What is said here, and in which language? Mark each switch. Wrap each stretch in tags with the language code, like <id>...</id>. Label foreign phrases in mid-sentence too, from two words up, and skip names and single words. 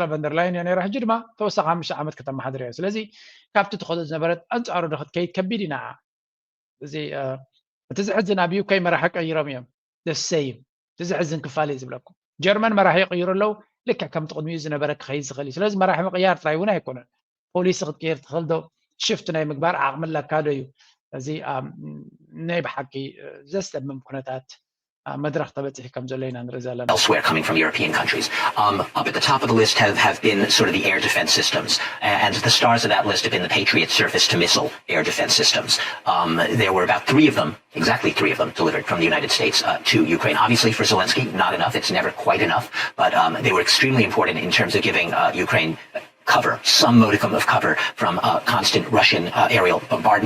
<ti>ቨንደር ላይን እያ ነይራ ሕጂ ድማ ተወሳኺ 5 ዓመት ከተመሓደር እያ ስለዚ ካብቲ ትኸዶ ዝነበረት ኣንፃሩ ንክትከይድ ከቢድ ኢና እዚ እቲ ዝሕዝን ኣብ ዩኬ መራሒ ቀይሮም እዮም ደሰይም እቲ ዝሕዝን ክፋል እዩ ዝብለኩም ጀርመን መራሒ ይቅይሩ ኣለዉ ልክዕ ከም ትቕድሚኡ ዝነበረ ክኸይድ ዝኽእል እዩ ስለዚ መራሒ ምቕያር ጥራይ እውን ኣይኮነን ፖሊስ ክትቀይር ትኽእል ዶ ሽፍቲ ናይ ምግባር ዓቕሚ ኣለካ ዶ እዩ እዚ ናይ ብሓቂ ዘስተምም ኩነታት መድረኽ ተበፂሒ ከም ዘሎ ኢና ንርኢ ዘለና</ti> <en>elsewhere coming from European countries. Up at the top of the list have been sort of the air defense systems, and the stars of that list have been the Patriot surface-to-missile air defense systems. There were about 3 of them, exactly 3 of them, delivered from the United States to Ukraine. Obviously, for Zelensky, not enough. It's never quite enough, but they were extremely important in terms of giving Ukraine cover, some modicum of cover from constant Russian aerial bombardment.</en>